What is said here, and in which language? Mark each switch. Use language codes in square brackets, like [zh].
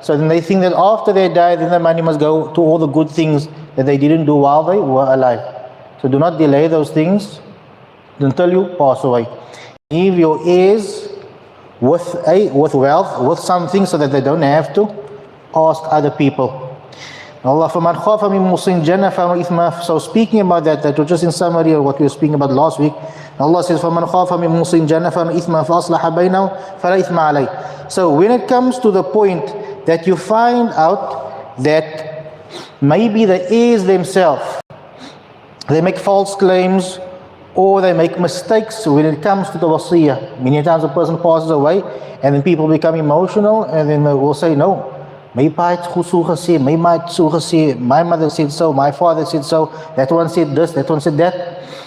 [en] So then they think that after they die, then the money must go to all the good things that they didn't do while they were alive. So do not delay those things until you pass away. Leave your heirs with wealth, with something, so that they don't have to ask other people. [ar] Allah, فَمَنْ خَافَ مِنْ مُوصٍ جَنَفًا وَإِثْمًا. [en] So speaking about that was just in summary of what we were speaking about last week. Allah says, [ar] فَمَنْ خَافَ مِنْ مُوصٍ جَنَفًا وَإِثْمًا فَأَصْلَحَ بَيْنَهُمْ فَلَا إِثْمَ عَلَيْهِ. [en] So when it comes to the point that you find out that maybe the heirs themselves, they make false claims, or they make mistakes when it comes to the wasiyyah. Many times a person passes away, and then people become emotional, and then they will say, no, [af] my pa het goed so gesê, [en] my ma het so gesê, my mother said so, my father said so, that one said this, that one said that.